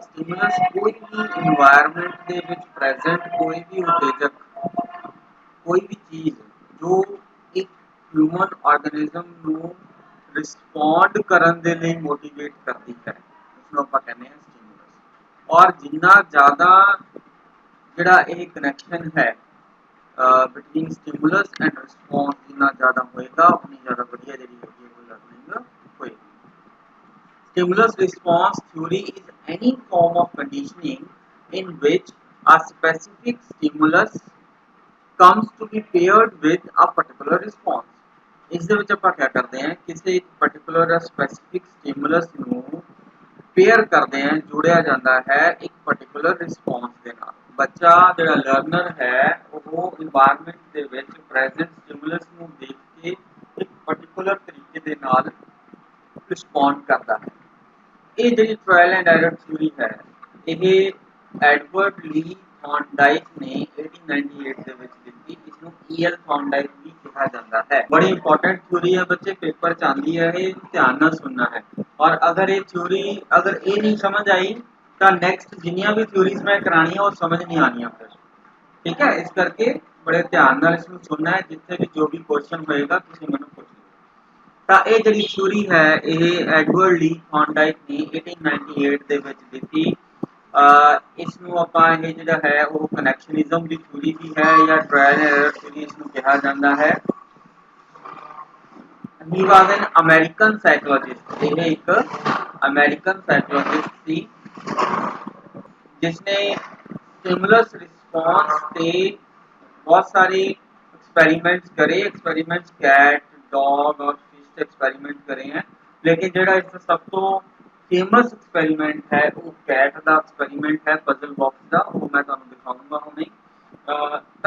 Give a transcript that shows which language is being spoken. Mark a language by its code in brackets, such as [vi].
[pa] Stimulus ਕੋਈ ਵੀ environment ਦੇ ਵਿੱਚ ਪ੍ਰੈਜ਼ੈਂਟ ਕੋਈ ਵੀ ਉਤੇਜਕ, ਕੋਈ ਵੀ ਚੀਜ਼ ਜੋ ਇੱਕ ਹਿਊਮਨ ਆਰਗੇਨਿਜ਼ਮ ਨੂੰ ਰਿਸਪੌਂਡ ਕਰਨ ਦੇ ਲਈ ਮੋਟੀਵੇਟ ਕਰਦੀ ਹੈ, ਉਸਨੂੰ ਆਪਾਂ ਕਹਿੰਦੇ ਹਾਂ ਸਟਿਮੂਲਸ। ਔਰ ਜਿੰਨਾ ਜ਼ਿਆਦਾ ਜਿਹੜਾ ਇਹ ਕਨੈਕਸ਼ਨ ਹੈ [en] between stimulus and response [pa] ਜਿੰਨਾ ਜ਼ਿਆਦਾ ਹੋਏਗਾ ਉਨੀ ਜ਼ਿਆਦਾ ਵਧੀਆ ਜਿਹੜੀ ਹੈਗੀ ਉਹ ਲਰਨਿੰਗ ਹੋਏਗੀ। [en] Stimulus response theory is any form of conditioning in which a specific stimulus comes to be paired with a particular response। [pa] ਇਸ ਦੇ ਵਿੱਚ ਆਪਾਂ ਕੀ ਕਰਦੇ ਹਾਂ, ਕਿਸੇ ਇੱਕ particular specific stimulus ਨੂੰ ਪੇਅਰ ਕਰਦੇ ਹਾਂ, ਜੋੜਿਆ ਜਾਂਦਾ ਹੈ ਇੱਕ particular response ਦੇ ਨਾਲ। ਬੱਚਾ ਜਿਹੜਾ ਲਰਨਰ ਹੈ ਉਹ ਇਨਵਾਇਰਨਮੈਂਟ ਦੇ ਵਿੱਚ ਪ੍ਰੈਜ਼ੈਂਟ ਸਟਿਮੂਲਸ ਨੂੰ ਦੇਖ ਕੇ ਇੱਕ particular ਤਰੀਕੇ ਦੇ ਨਾਲ ਰਿਸਪੌਂਡ ਕਰਦਾ ਹੈ। ਇਹ ਜਿਹੜੀ ਟ੍ਰਾਇਲ ਐਂਡ ਐਰਰ ਥਿਊਰੀ ਹੈ ਇਹ ਐਡਵਰਡ ਲੀ ਥੌਰਨਡਾਈਕ ਨੇ 1898 ਦੇ ਵਿੱਚ ਦਿੱਤੀ। ਇਸਨੂੰ EL ਥੌਰਨਡਾਈਕ ਵੀ ਕਿਹਾ ਜਾਂਦਾ ਹੈ। ਬੜੀ ਇੰਪੋਰਟੈਂਟ ਥਿਊਰੀ ਹੈ ਬੱਚੇ, ਪੇਪਰ 'ਚ ਆਉਂਦੀ ਹੈ, ਇਹ ਧਿਆਨ ਨਾਲ ਸੁਣਨਾ ਹੈ। ਔਰ ਅਗਰ ਇਹ ਥਿਊਰੀ ਅਗਰ ਇਹ ਨਹੀਂ ਸਮਝ ਆਈ ਤਾਂ ਨੈਕਸਟ ਜਿੰਨੀਆਂ ਵੀ ਥਿਊਰੀਜ਼ ਮੈਂ ਕਰਾਉਣੀਆਂ ਉਹ ਸਮਝ ਨਹੀਂ ਆਉਣੀਆਂ ਫਿਰ। ਠੀਕ ਹੈ, ਇਸ ਕਰਕੇ ਬੜੇ ਧਿਆਨ ਨਾਲ ਇਸਨੂੰ ਸੁਣਨਾ ਹੈ। ਜਿੱਥੇ ਵੀ ਜੋ ਵੀ ਕੁਐਸਚਨ ਹੋਏਗਾ ਤੁਸੀਂ ਮੈਨੂੰ ਪੁੱਛ ਲਓ। ਤਾਂ ਇਹ ਜਿਹੜੀ ਥਿਊਰੀ ਹੈ ਇਹ ਐਡਵਰਡ ਲੀ ਥੌਰਨਡਾਈਕ ਨੇ 1898 ਦੇ ਵਿੱਚ ਦਿੱਤੀ। ਇਸ ਨੂੰ ਆਪਾਂ ਇਹ ਜਿਹੜਾ ਹੈ ਉਹ ਕਨੈਕਸ਼ਨਿਜ਼ਮ ਦੀ ਥਿਊਰੀ ਵੀ ਹੈ ਜਾਂ ਟ੍ਰਾਇਲ ਐਂਡ ਐਰਰ ਥਿਊਰੀ ਇਸਨੂੰ ਕਿਹਾ ਜਾਂਦਾ ਹੈ। [en] He was an American psychologist। [pa] ਇਹ ਇੱਕ ਅਮਰੀਕਨ ਸਾਈਕੋਲੋਜਿਸਟ ਸੀ [hi] जिसने स्टिमुलस रिस्पॉन्स से बहुत सारे एक्सपेरिमेंट्स करे। एक्सपेरिमेंट्स कैट, डॉग और फिश एक्सपेरिमेंट करे हैं, लेकिन जो इसका सब तो फेमस एक्सपेरिमेंट है वो कैट का एक्सपेरिमेंट है, पजल बॉक्स का, वो मैं [pa] तुहानू दिखाऊंगा हुणे।